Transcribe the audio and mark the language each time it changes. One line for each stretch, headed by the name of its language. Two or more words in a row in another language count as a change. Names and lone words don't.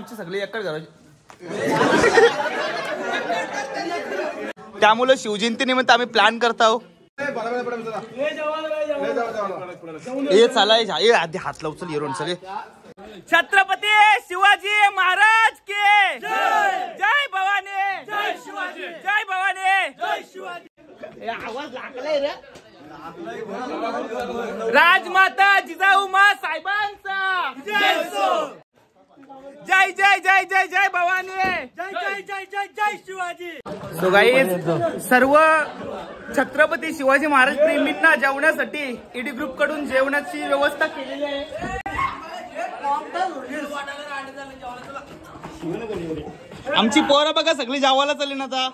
Marathi: आमची सगळी एकच घराची, त्यामुळे शिवजयंती निमित्त आम्ही प्लॅन करतो. हे चला हे आधी हात लावू चल येऊन चल. छत्रपती शिवाजी महाराज के जय भवानी जय शिवाजी जय भवानी जय शिवाजी. आवाज लागलाय रे. राजमाता जिजाऊ मा साहेबांचा जय जय जय जय जय भवानी जय जय जय जय जय शिवाजी.
English: so guys
Marathi: सर्व छत्रपती शिवाजी महाराज प्रेमींना जेवण्यासाठी ईडी ग्रुप कडून जेवणाची व्यवस्था केलेली आहे. आमची पोरं बघा सगळी जेवायला चालली ना आता.